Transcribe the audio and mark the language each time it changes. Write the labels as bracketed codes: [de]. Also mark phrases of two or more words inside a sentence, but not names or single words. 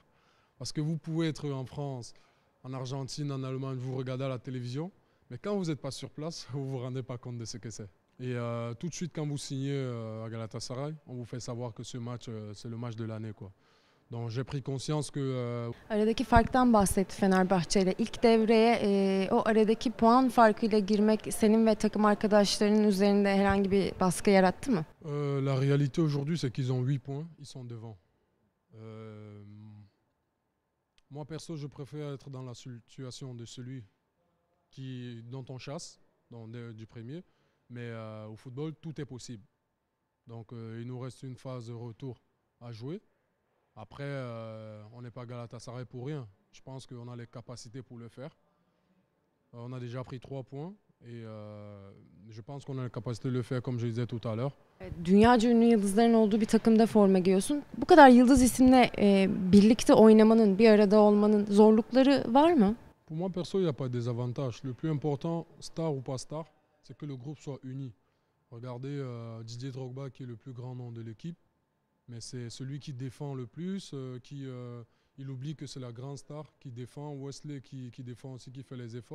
[fr] Parce que vous pouvez être en France, en Argentine, en Allemagne, vous regardez à la télévision, mais quand vous n'êtes pas sur place, vous ne vous rendez pas compte de ce que c'est. Et tout de suite, quand vous signez à Galatasaray, on vous fait savoir que ce match, c'est le match de l'année, quoi. Donc j'ai pris conscience que... [tr] Aradaki farktan bahsetti Fenerbahçe ile. İlk devreye o aradaki puan farkıyla girmek senin ve takım arkadaşlarının üzerinde herhangi bir baskı yarattı mı? [fr] La réalité aujourd'hui, c'est qu'ils ont 8 points, ils sont devant. Moi, perso, je préfère être dans la situation de celui dont on chasse, du premier. Mais au football, tout est possible. Donc il nous reste une phase de retour à jouer. Après, on n'est pas Galatasaray pour rien. Je pense qu'on a les capacités pour le faire. On a déjà pris 3 points et je pense qu'on a la capacité de le faire comme je disais tout à l'heure. [tr] Dünyaca ünlü yıldızların olduğu bir takımda forma giyiyorsun. Bu kadar yıldız isimle birlikte oynamanın, bir arada olmanın zorlukları var mı? [fr] Pour moi, perso, il n'y a pas de désavantage. Le plus important, star ou pas star, c'est que le groupe soit uni. Regardez Didier Drogba qui est le plus grand nom de l'équipe. Mais c'est celui qui défend le plus, il oublie que c'est la grande star qui défend, Wesley qui défend aussi, qui fait les efforts.